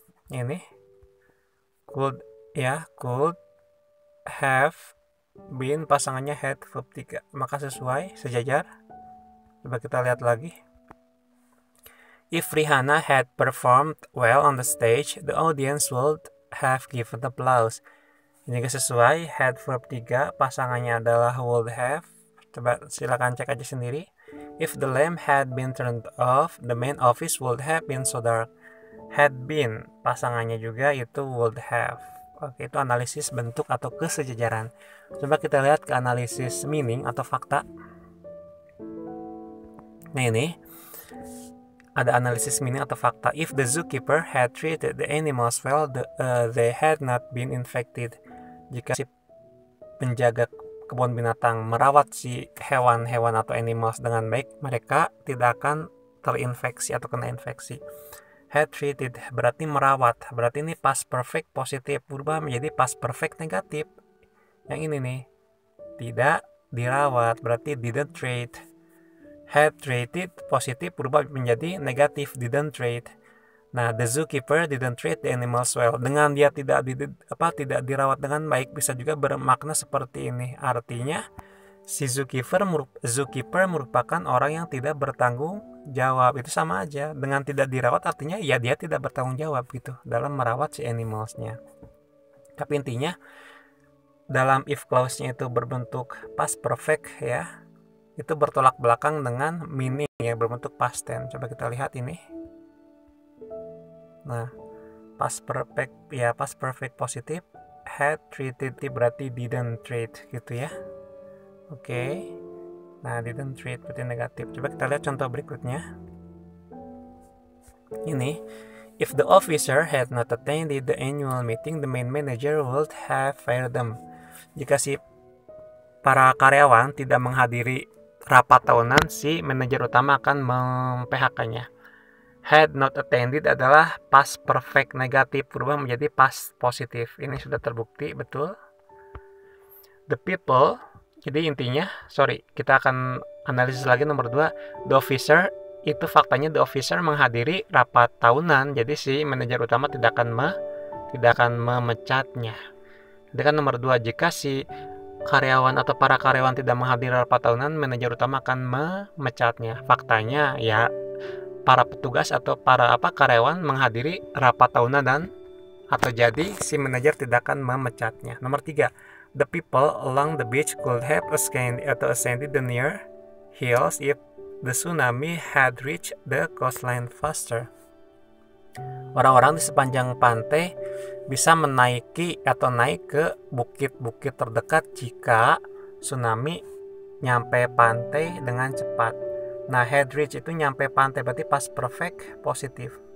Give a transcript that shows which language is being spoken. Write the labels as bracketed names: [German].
[Indonesian] Ini could, ya, [English] could have been [Indonesian] pasangannya had verb 3, maka sesuai, sejajar. Coba kita lihat lagi. [English] If Rihanna had performed well on the stage, the audience would have given applause. [Indonesian] Ini juga sesuai, [English] had verb 3 [Indonesian] pasangannya adalah would have. Coba silakan cek aja sendiri. [English] If the lamp had been turned off, the main office would have been so dark. [Indonesian] Had been pasangannya juga itu [English] would have. [Indonesian] Oke, itu analisis bentuk atau kesejajaran. Coba kita lihat ke analisis meaning atau fakta. Nah ini ada analisis meaning atau fakta. [English] If the zookeeper had treated the animals well, they had not been infected. [Indonesian] Jika si penjaga kebun binatang merawat si hewan-hewan atau animals dengan baik, mereka tidak akan terinfeksi atau kena infeksi. [English] Had treated [Indonesian] berarti merawat, berarti ini past perfect positif, berubah menjadi past perfect negatif. Yang ini nih, tidak dirawat, berarti [English] didn't treat. [Indonesian] Had treated positif berubah menjadi negatif, didn't treat. Nah, [English] the zookeeper didn't treat the animals well. [Indonesian] Dengan dia tidak dirawat dengan baik, bisa juga bermakna seperti ini. Artinya si zookeeper merupakan orang yang tidak bertanggung jawab. Itu sama aja dengan tidak dirawat, artinya ya dia tidak bertanggung jawab gitu dalam merawat si animalsnya. Tapi intinya dalam if clause-nya itu berbentuk past perfect, ya, itu bertolak belakang dengan meaning yang berbentuk past tense. Coba kita lihat ini. Nah, past perfect, ya, past perfect positif, [English] had treated [Indonesian] berarti [English] didn't treat [Indonesian] gitu ya. Oke. Nah, didn't treat berarti negatif. Coba kita lihat contoh berikutnya. [English] Ini, if the officer had not attended the annual meeting, the main manager would have fired them. [Indonesian] Jika si para karyawan tidak menghadiri rapat tahunan, si manajer utama akan mem-PHK-nya. Had not attended adalah past perfect negatif, berubah menjadi past positif. Ini sudah terbukti, betul. [English] The people, [Indonesian] jadi intinya, kita akan analisis lagi nomor 2. [English] The officer, [Indonesian] itu faktanya [English] the officer [Indonesian] menghadiri rapat tahunan, jadi si manajer utama tidak akan memecatnya. Jadi kan nomor 2, jika si karyawan atau para karyawan tidak menghadiri rapat tahunan, manajer utama akan memecatnya. Faktanya ya para petugas atau para karyawan menghadiri rapat tahunan dan atau jadi si manajer tidak akan memecatnya. Nomor 3, [English] the people along the beach could have ascended the near hills if the tsunami had reached the coastline faster. [Indonesian] Orang-orang di sepanjang pantai bisa menaiki atau naik ke bukit-bukit terdekat jika tsunami nyampe pantai dengan cepat. Nah, had reach itu nyampe pantai, berarti past perfect positif.